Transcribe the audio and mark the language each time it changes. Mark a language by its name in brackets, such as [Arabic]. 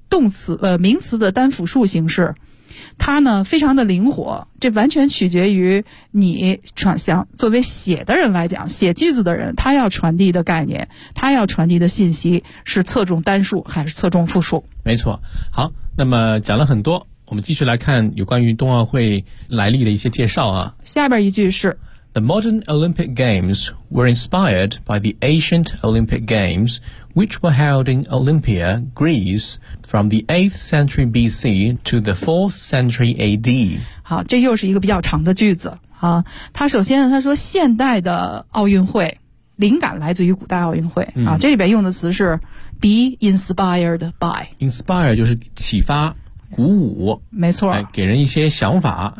[Chinese] 动词名词的单复数形式，它呢非常的灵活，这完全取决于你传想作为写的人来讲，写句子的人他要传递的概念，他要传递的信息是侧重单数还是侧重复数。没错。好，那么讲了很多，我们继续来看有关于冬奥会来历的一些介绍啊。下边一句是 [English] The modern Olympic Games were inspired by the ancient Olympic Games, which were held in Olympia, Greece, from the 8th century BC to the 4th century AD. [Chinese] 好，这又是一个比较长的句子啊。他首先他说现代的奥运会灵感来自于古代奥运会啊，这里边用的词是 [English] be inspired by. [Chinese] Inspire 就是启发。鼓舞。没错。给人一些想法。